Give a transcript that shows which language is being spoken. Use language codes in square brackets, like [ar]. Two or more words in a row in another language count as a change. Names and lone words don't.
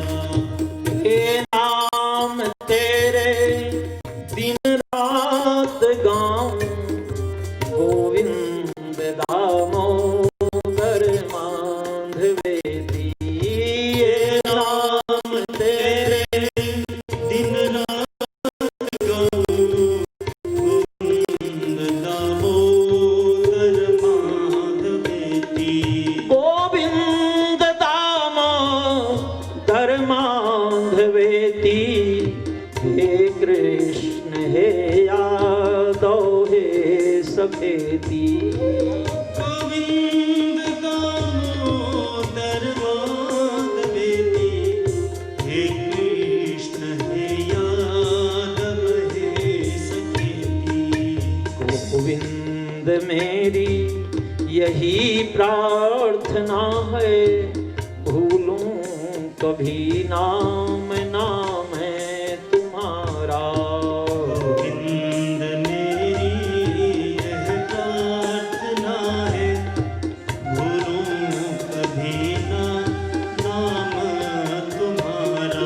[hi] हे नाम तेरे दिन रात गाऊं, [sa] गोविंद दामोदर माधवेती। [hi] ये नाम तेरे दिन रात गाऊं, [sa] गोविंद दामोदर माधवेती। गोविंद दामोदर माधवेती, हे कृष्ण हे यादव हे सखेती। गोविंद दामोदर माधवेती, हे कृष्ण हे यादव हे सखेती। [hi] गोविंद मेरी यही प्रार्थना है, भूलूं कभी नाम नाम तुम्हारा। गोविंद मेरी यह प्रार्थना है, भूलूं कभी नाम तुम्हारा।